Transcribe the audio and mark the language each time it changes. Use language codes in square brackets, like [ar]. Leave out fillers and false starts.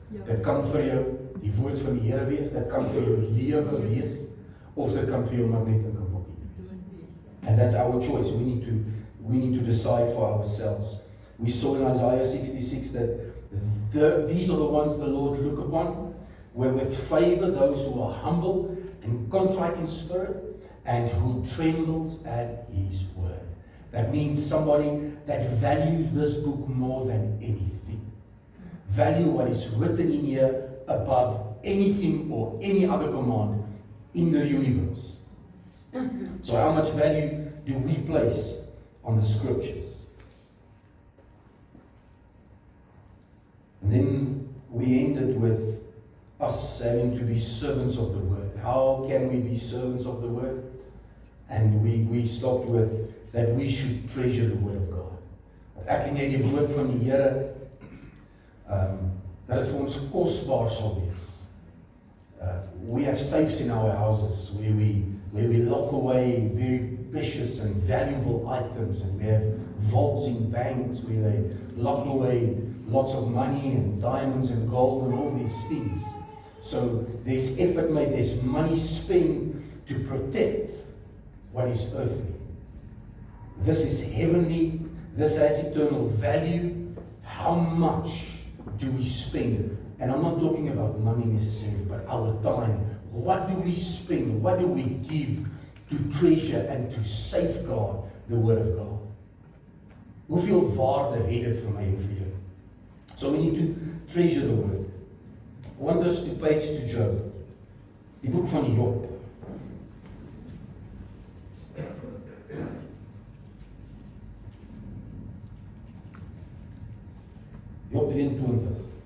[af] Dit kan vir jou die woord van die Here wees, dit kan vir jou lewe wees, of dit kan vir jou maar net 'n boekie wees. [en] And that's our choice. We need to decide for ourselves. We saw in Isaiah 66 that these are the ones the Lord look upon, where with favor those who are humble and contrite in spirit, and who trembles at His word. That means somebody that values this book more than anything. Value what is written in here above anything or any other command in the universe. So how much value do we place on the scriptures? And then we ended with us having to be servants of the Word. How can we be servants of the Word? And we stopped with that we should treasure the Word of God. [af] Ek en jy die woord van die Here, dat het vir ons kosbaar sal wees. [en] We have safes in our houses where we lock away very precious and valuable items, and we have vaults in banks where they lock away lots of money and diamonds and gold and all these things. So there's effort made, there's money spent to protect what is earthly. This is heavenly, this has eternal value. How much do we spend? And I'm not talking about money necessarily, but our time. What do we spend? What do we give to treasure and to safeguard the Word of God? [af] Hoeveel waarde het dit vir my en vir jou? [en] So we need to treasure the Word. I want us to page to Job. [af] Die boek van Job. [en] Job 23.